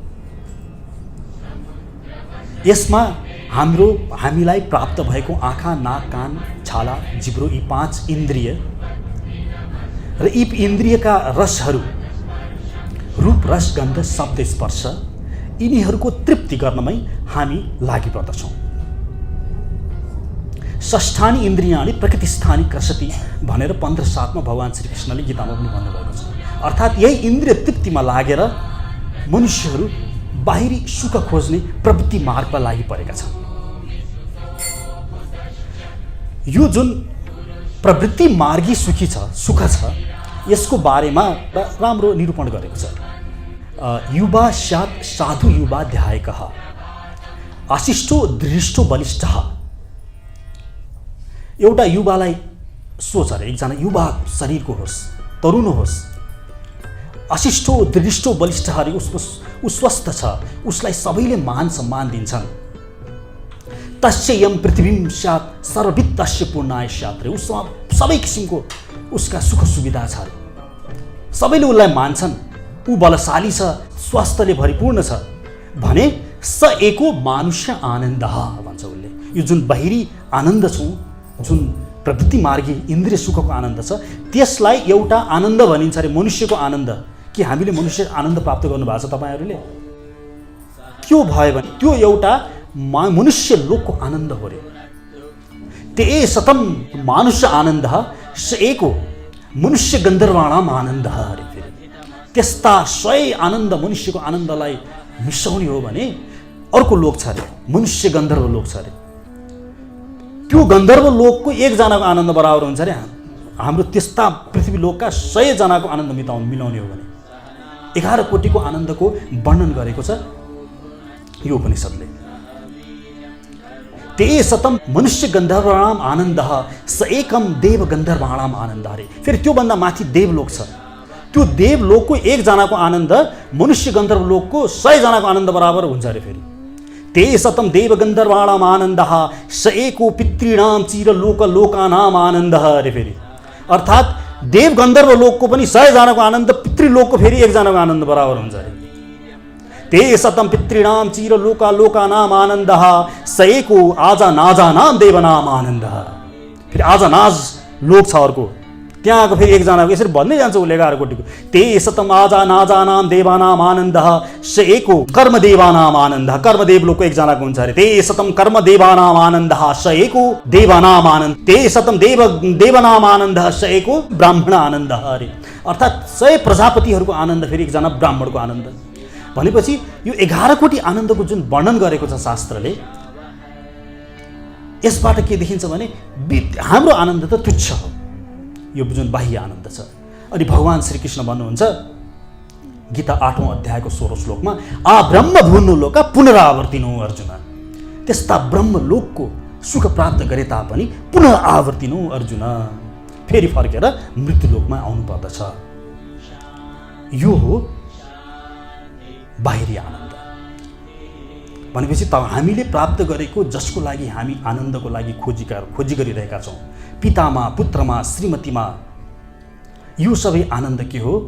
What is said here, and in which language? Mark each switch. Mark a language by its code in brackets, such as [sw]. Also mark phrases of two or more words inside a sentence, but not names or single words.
[ne] यसमा हामीलाई प्राप्त भएको आँखा, नाक, कान, छाला, जिब्रो यी 5 इन्द्रिय र यी इन्द्रियका रसहरू रूप, रस, गन्ध, शब्द, स्पर्श यिनीहरूको तृप्ति गर्नमै हामी लागि पर्दछौँ। [sa] षष्ठानि इन्द्रियाणि प्रकृतिस्थानि क्रसति [ne] भनेर 15:7 भगवान् श्रीकृष्णले गीतामा पनि भन्नुभएको छ। अर्थात् यही इन्द्रिय तृप्तिमा लागेर मनुष्यहरू बाहिरी सुख खोज्ने प्रवृत्ति मार्गमा लागि परेका छन्। यो जुन प्रवृत्ति मार्गी सुख छ, यसको बारेमा राम्रो निरूपण गरेको छ। [sa] युवा स्यात् साधु युवा ध्यायकः आशिष्टो दृष्टो बलिष्ठः। [ne] एउटा युवालाई सोच अरे, एकजना युवा शरीरको होस्, तरुण होस्, [sa] अशिष्टो दृष्टो बलिष्ठ [ne] अरे, ऊ स्वस्थ छ, उसलाई सबैले मान सम्मान दिन्छन्। [sa] तस्य यम पृथ्वीम स्यात् सर्ववित्तस्य पूर्णाय स्यात् [ne] रे, उसमा सबै किसिमको उसका सुख सुविधा छ, सबैले उसलाई मान्छन्, ऊ बलशाली छ, स्वास्थ्यले भरिपूर्ण छ भने [sa] स एको मानुष्य आनन्द [ne] भन्छ उसले। यो जुन बाहिरी आनन्द छ, जुन प्रवृत्ति मार्गी इन्द्रिय सुखको आनन्द छ, त्यसलाई एउटा आनन्द भनिन्छ अरे, मनुष्यको आनन्द। कि हामीले मनुष्य आनन्द प्राप्त गर्नुभएको छ तपाईँहरूले? त्यो भयो भने त्यो एउटा मनुष्य लोकको आनन्द हो रे। [sa] ते सतम मानुष्य आनन्द स एको मनुष्य गन्धर्वाणाम आनन्द अरे। [ne] फेरि त्यस्ता 100 आनन्द मनुष्यको आनन्दलाई मिसाउने हो भने अर्को लोक छ अरे, मनुष्य गन्धर्व लोक छ अरे। त्यो गन्धर्व लोकको 1 जनाको आनन्द बराबर हुन्छ अरे हाम्रो त्यस्ता पृथ्वी लोकका 100 जनाको आनन्द मिलाउने हो भने 11 कोटिको आनन्दको वर्णन गरेको छ यो उपनिषदले। [sa] ते सतम मनुष्य गन्धर्वाणाम आनन्दः स एकम देव गन्धर्वाणाम आनन्द अरे। [ne] फेरि त्योभन्दा माथि देवलोक छ, त्यो देवलोकको 1 जनाको आनन्द मनुष्य गन्धर्व लोकको 100 जनाको आनन्द बराबर हुन्छ अरे। [sa] फेरि ते सतम देव गन्धर्वाणाम आनन्दः स एको पितॄणाम चिर लोक लोकानाम आनन्दः अरे। [ne] फेरि अर्थात् देव गन्धर्व लोकको पनि 100 जनाको आनन्द, पितृलोकको फेरि 1 जनाको आनन्द बराबर हुन्छ अरे। [sa] ते सतम पितॄणाम चिर लोका लोकानाम आनन्दः स एको आजा नाजानाम देवनाम आनन्दः। [ne] फेरि आजा नाज लोक छ अर्को, त्यहाँको फेरि 1 जनाको, यसरी भन्दै जान्छ उसले 11 कोटिको। [sa] ते सतम आजा नाजानाम देवानाम आनन्दः स एको कर्मदेवानाम आनन्दः। [ne] कर्मदेव लोकको 1 जनाको हुन्छ अरे। [sa] ते सतम कर्मदेवानाम आनन्दः स एको देवानाम आनन्द। ते सतम देवनाम आनन्दः स एको ब्राह्मण आनन्दः अरे। [ne] अर्थात् 100 प्रजापतिहरूको आनन्द फेरि 1 जना ब्राह्मणको आनन्द भनेपछि यो 11 कोटी आनन्दको जुन वर्णन गरेको छ शास्त्रले, यसबाट के देखिन्छ भने हाम्रो आनन्द त तुच्छ हो, यो जुन बाह्य आनन्द छ। अनि भगवान् श्रीकृष्ण भन्नुहुन्छ गीता 8औं अध्यायको 16औं श्लोकमा, [sa] आ ब्रह्म भूर्नु लोक पुनरावर्तिनु अर्जुन। [ne] त्यस्ता ब्रह्मलोकको सुख प्राप्त गरे तापनि [sa] पुनः आवर्तिनु अर्जुन, [ne] फेरि फर्केर मृत्युलोकमा आउनु पर्दछ। यो हो बाहिरी आनन्द भनेपछि त हामीले प्राप्त गरेको, जसको लागि हामी आनन्दको लागि खोजी गरिरहेका छौँ, पितामा, पुत्रमा, श्रीमतीमा, यो सबै आनन्द के हो?